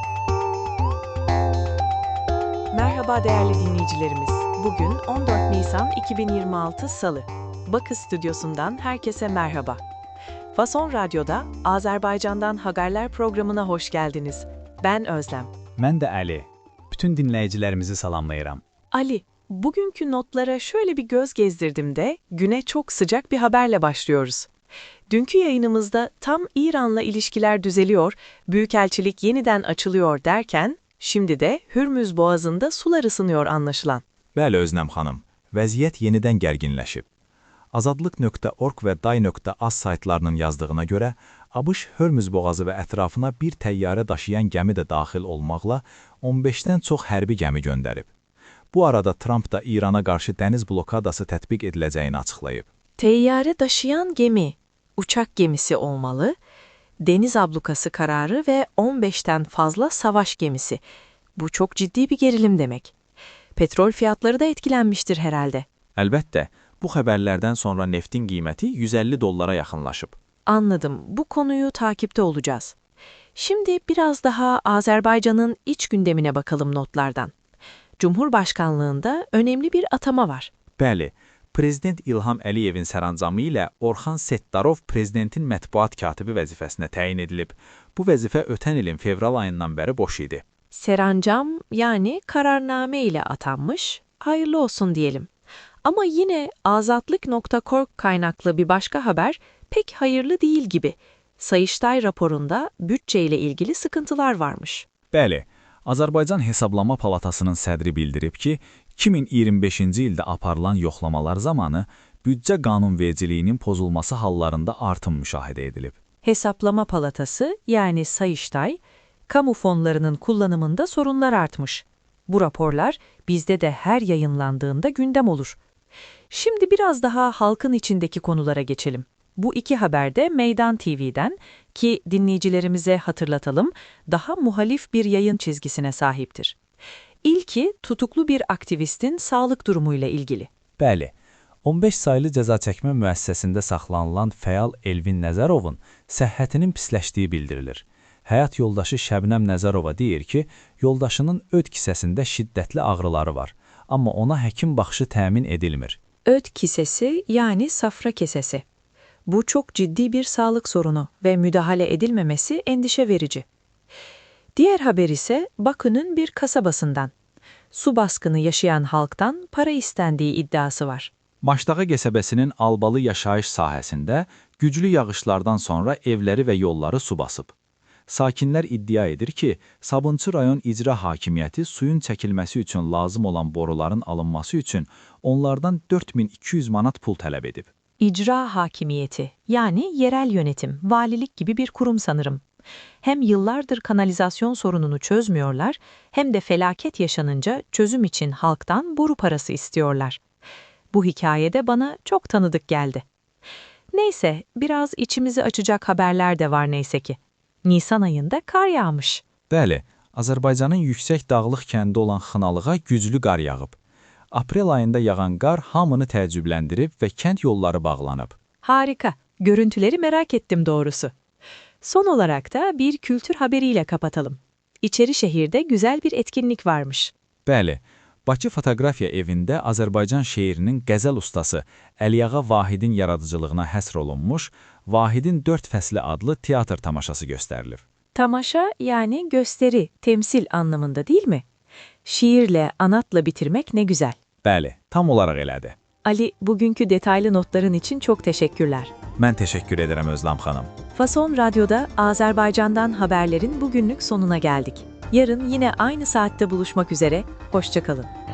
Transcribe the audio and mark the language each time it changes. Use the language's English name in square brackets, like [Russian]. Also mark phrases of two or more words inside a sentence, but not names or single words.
[Turkish] Merhaba değerli dinleyicilerimiz. Bugün 14 Nisan 2026 Salı. Bakı Stüdyosu'ndan herkese merhaba. Fason Radyo'da Azerbaycan'dan Haberler programına hoş geldiniz. Ben Özlem. [Azerbaijani] Mən də Əli. Bütün dinləyicilərimizi salamlayıram. [Turkish] Ali, bugünkü notlara şöyle bir göz gezdirdim de güne çok sıcak bir haberle başlıyoruz. Dünkü yayınımızda tam İran'la ilişkiler düzeliyor, büyükelçilik yeniden açılıyor derken, şimdi de Hürmüz Boğazı'nda sular ısınıyor anlaşılan. [Azerbaijani] Bəli, Özləm xanım, vəziyyət yenidən gərginləşib. Azadlıq.org və day.az saytlarının yazdığına görə, ABŞ Hürmüz boğazı və ətrafına bir təyyarə daşıyan gəmi də daxil olmaqla 15-dən çox hərbi gəmi göndərib. Bu arada Trump da İrana qarşı dəniz blokadası tətbiq ediləcəyini açıqlayıb. [Turkish] Teyyare taşıyan gemi, uçak gemisi olmalı, deniz ablukası kararı ve 15'ten fazla savaş gemisi. Bu çok ciddi bir gerilim demek. Petrol fiyatları da etkilenmiştir herhalde. [Azerbaijani] Əlbəttə, bu xəbərlərdən sonra neftin qiyməti 150 dollara yaxınlaşıb. [Turkish] Anladım. Bu konuyu takipte olacağız. Şimdi biraz daha Azerbaycan'ın iç gündemine bakalım notlardan. Cumhurbaşkanlığında önemli bir atama var. [Azerbaijani] Bəli, Prezident İlham Əliyevin sərəncamı ilə Orxan Settarov prezidentin mətbuat katibi vəzifəsinə təyin edilib. Bu vəzifə ötən ilin fevral ayından bəri boş idi. [Turkish] Serancam yani kararname ile atanmış, hayırlı olsun diyelim. Ama yine azatlık.org kaynaklı bir başka haber pek hayırlı değil gibi. Sayıştay raporunda bütçeyle ilgili sıkıntılar varmış. [Azerbaijani] Bəli, Azərbaycan Hesablama Palatasının sədri bildirib ki, 2025-ci ildə aparılan yoxlamalar zamanı büdcə qanunvericiliyinin pozulması hallarında artım müşahidə edilib. [Turkish] Hesaplama Palatası yani Sayıştay, kamu fonlarının kullanımında sorunlar artmış. Bu raporlar bizde de her yayınlandığında gündem olur. Şimdi biraz daha halkın içindeki konulara geçelim. Bu iki haber de Meydan TV'den ki dinleyicilerimize hatırlatalım, daha muhalif bir yayın çizgisine sahiptir. İlki tutuklu bir aktivistin sağlık durumuyla ilgili. [Azerbaijani] Bəli, 15 saylı cəza çəkmə müəssisəsində saxlanılan fəal Elvin Nəzərovun səhhətinin pisləşdiyi bildirilir. Həyat yoldaşı Şəbnəm Nəzərova deyir ki, yoldaşının öd kisəsində şiddətli ağrıları var, amma ona həkim baxışı təmin edilmir. [Turkish] Öd kisesi yani safra kesesi. Bu çok ciddi bir sağlık sorunu ve müdahale edilmemesi endişe verici. Diğer haber ise Bakü'nün bir kasabasından. Su baskını yaşayan halktan para istendiği iddiası var. [Azerbaijani] Maşdağı qəsəbəsinin Albalı yaşayış sahəsində güclü yağışlardan sonra evləri və yolları su basıb. Sakinlər iddia edir ki, Sabunçu rayon icra hakimiyyəti suyun çəkilməsi üçün lazım olan boruların alınması üçün onlardan 4200 manat pul tələb edib. [Turkish] İcra hakimiyeti yani yerel yönetim, valilik gibi bir kurum sanırım. Hem yıllardır kanalizasyon sorununu çözmüyorlar hem de felaket yaşanınca çözüm için halktan boru parası istiyorlar. Bu hikayede bana çok tanıdık geldi. Neyse, biraz içimizi açacak haberler de var neyse ki. Nisan ayında kar yağmış. [Azerbaijani] Bəli, Azərbaycanın yüksək dağlıq kəndi olan Xınalığa güclü qar yağıb. Aprel ayında yağan qar hamını təəccübləndirib və kənd yolları bağlanıb. [Turkish] Harika, görüntüleri merak ettim doğrusu. Son olarak da bir kültür haberiyle kapatalım. İçerişehir'de güzel bir etkinlik varmış. [Azerbaijani] Bəli, Bakı Fotoqrafiya evində Azərbaycan şeirinin qəzəl ustası Əliağa Vahidin yaradıcılığına həsr olunmuş Vahidin 4 fəsli adlı teatr tamaşası göstərilir. [Turkish] Tamaşa yani gösteri, temsil anlamında değil mi? Şiirle, anatla bitirmek ne güzel. [Azerbaijani] Bəli, tam olaraq elədir. [Turkish] Ali, bugünkü detaylı notların için çok teşekkürler. [Azerbaijani] Mən təşəkkür edirəm Özləm xanım. [Turkish] Fason Radyo'da Azerbaycan'dan haberlerin bugünlük sonuna geldik. Yarın yine aynı saatte buluşmak üzere, hoşça kalın.